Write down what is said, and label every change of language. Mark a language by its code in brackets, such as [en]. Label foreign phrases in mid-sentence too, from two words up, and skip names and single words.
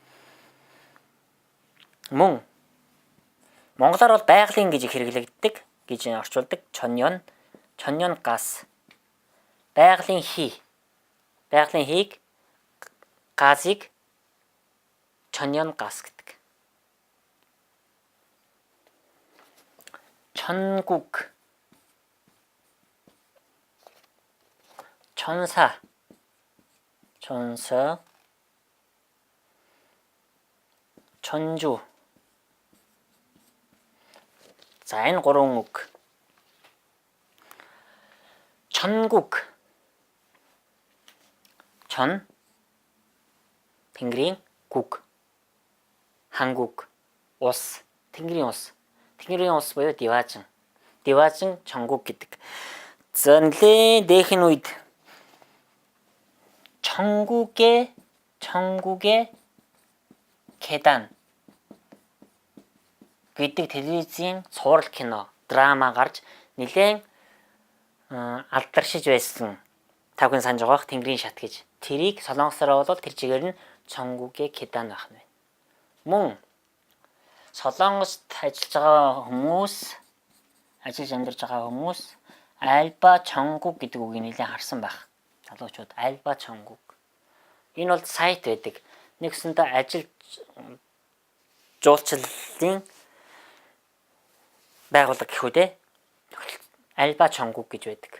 [mn] Мөн монголоор бол байгалийн гэж хэрэглэгддэг гэж орчуулдаг. чонён газ. Байгалийн хий. Байгалийн хийг газыг чонён газ гэдэг. [ko] 천국, 천사, 천사, 천주. 자, [mn] энэ 3 үг. 천국, 천, тэнгэрийн 국, 한국, улс, тэнгэрийн улс. тэнгэрийн улс буюу Диваажин. Диваажин 천국 гэдэг. За нэлээд дээхэн үед [ko] 천국의 계단 [mn] гэдэг телевизийн цуврал кино, драма гарч нэлээд алдаршиж байсан. Та бүхэн санаж байгаа тэнгэрийн шат гэж. Тэрийг солонгосоор бол тэр чигээр нь [ko] 천국의 계단 [mn] байх нь. Мөн солонгост ажиллаж байгаа хүмүүс, ажиллаж амьдарч байгаа хүмүүс альба 천국 гэдэг үгийг нэлээд харсан байх. Залуучууд альба 천국. Энэ бол сайт байдаг. Нэгсэндээ ажил жуулчлалын байгууллага гэхүүдээ альба 천국 гэж байдаг.